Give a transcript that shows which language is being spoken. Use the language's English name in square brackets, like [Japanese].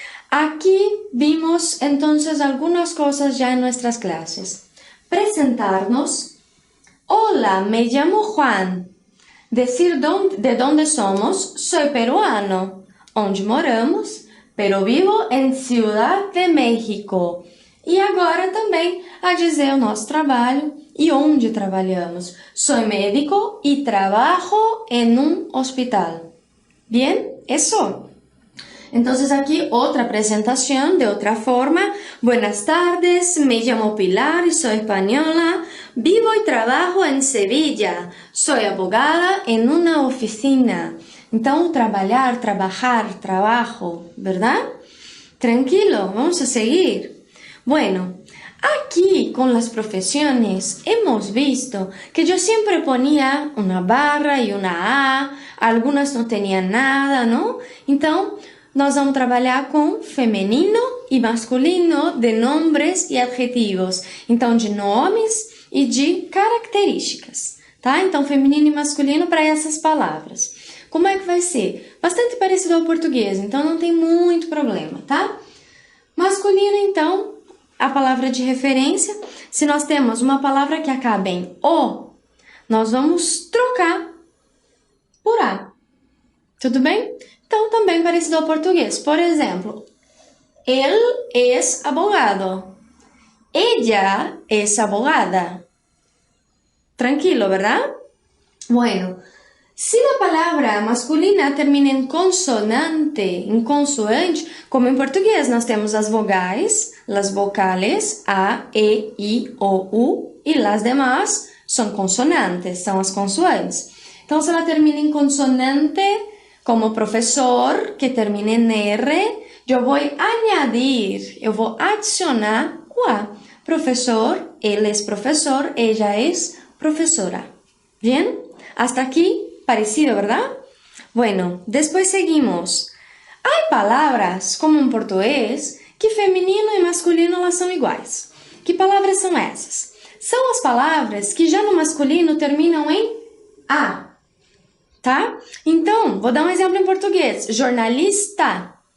[Spanish] Aquí vimos entonces algunas cosas ya en nuestras clases. Presentarnos. Hola, me llamo Juan. Decir de dónde somos, soy peruano. [Portuguese] Onde moramos, [Spanish] pero vivo [Portuguese] em Ciudad de México. E agora também a dizer o nosso trabalho e onde trabalhamos. [Spanish] Soy médico y trabajo en un hospital. Bien, eso. Entonces aquí otra presentación de otra forma. Buenas tardes, me llamo Pilar y soy española. Vivo y trabajo en Sevilla. Soy abogada en una oficina. [Portuguese] Então, trabalhar, [Spanish] trabajar, trabajo, ¿verdad? Tranquilo, vamos a seguir. Bueno, aquí con las profesiones hemos visto que yo siempre ponía una barra y una A, algunas no tenían nada, ¿no? [Portuguese] Então, nós vamos trabalhar com feminino e masculino de nomes e adjetivos. Então, de nomes e de características, tá? Então, feminino e masculino para essas palavras. Como é que vai ser? Bastante parecido ao português, então não tem muito problema, tá? Masculino, então, a palavra de referência. Se nós temos uma palavra que acaba em O, nós vamos trocar por A. Tudo bem? Então, também parecido ao português. Por exemplo, [Spanish] él es abogado. Ella es abogada. Tranquilo, ¿verdad? Bueno, si la palabra masculina termina [Portuguese] em consonante, em consoante, como em português nós temos as vogais, as vocales, A, E, I, O, U, e as demás são consonantes, são as consoantes. Então, se ela termina em consonante, como professor, que termina em R, eu vou [Spanish] añadir, [Portuguese] eu vou adicionar o A. Professor, ele é professor, [Spanish] ella [Portuguese] é professora. [Spanish] Bien? Hasta aquí, parecido, ¿verdad? Bueno, después seguimos. Hay palabras, [Portuguese] como em português, que feminino e masculino elas são iguais. Que palavras são essas? São as palavras que já no masculino terminam em A. Tá? Então, vou dar um exemplo em português. Jornalista.